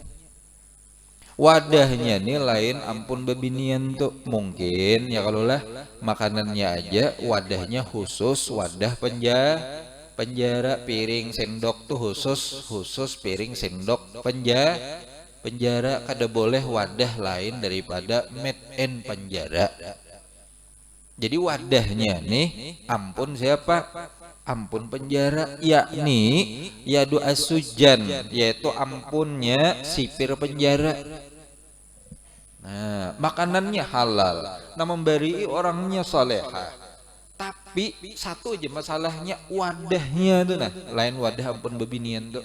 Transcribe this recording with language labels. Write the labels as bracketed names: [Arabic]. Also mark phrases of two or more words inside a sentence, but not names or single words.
[Banjar] Wadahnya nih lain, ampun babinian tuh. Mungkin ya kalau lah makanannya aja wadahnya khusus wadah penjara, piring sendok tuh khusus piring sendok penjara, kada boleh wadah lain daripada [English] made in [Banjar] penjara. Jadi wadahnya nih ampun siapa? Ampun penjara, yakni [Arabic] يد السجان, [Banjar] yaitu ampunnya sipir penjara. Nah, makanannya halal, nah memberi orangnya salehah. Tapi satu aja masalahnya wadahnya tuh, nah lain wadah ampun babinian tuh.